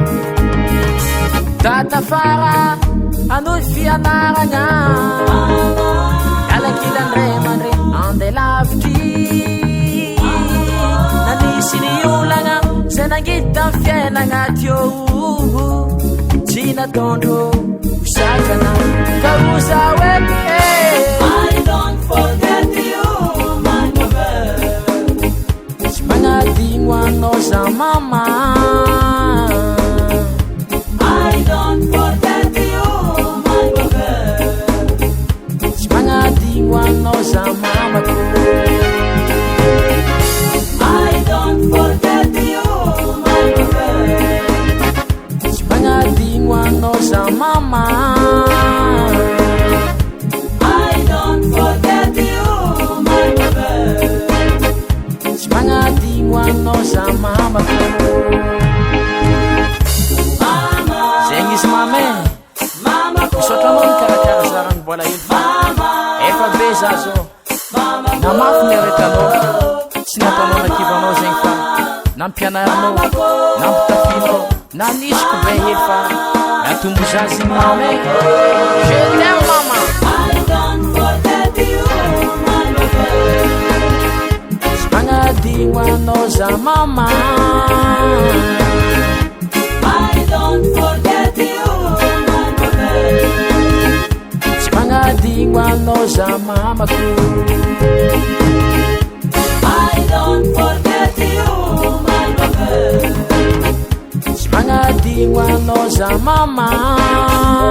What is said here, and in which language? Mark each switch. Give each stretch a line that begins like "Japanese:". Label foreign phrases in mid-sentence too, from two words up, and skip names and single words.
Malagasy: tatafara anohy fianaragna alakilandray mandre andeha lavitry nanisy ny olagna zay nangita ny fiainagna teo tsy natondro hosakana ka oza hoe
English: I don't forget you, my mother.
Malagasy: Tsy magnadigno anao za mama
English: I don't forget you, my mother.
Malagasy: Tsy magnadigno anao za mama ko
English: I don't forget you, my mother.
Malagasy: Tsy magnadigno anao za mama
English: I don't forget you, my mother.
Malagasy: Tsy magnadigno anao za mama mama zegny izy mame mama ko sotranao mikarakara zarany mbola ely efa be za zo namafy miaretanao tsy nataonao nakivanao zegny fa nampianaranao nampitafinao nanisy ko be hely fa natombo za zegny mame
French: je t'aime
Malagasy: mama
English: I don't forget you, my mother.
Malagasy: Tsy magnadigno anao za mama
English: I don't forget you, my mother.
Malagasy: Tsy magnadigno anao za mama ko
English: I don't forget you, my mother.
Malagasy: Tsy magnadigno anao za mama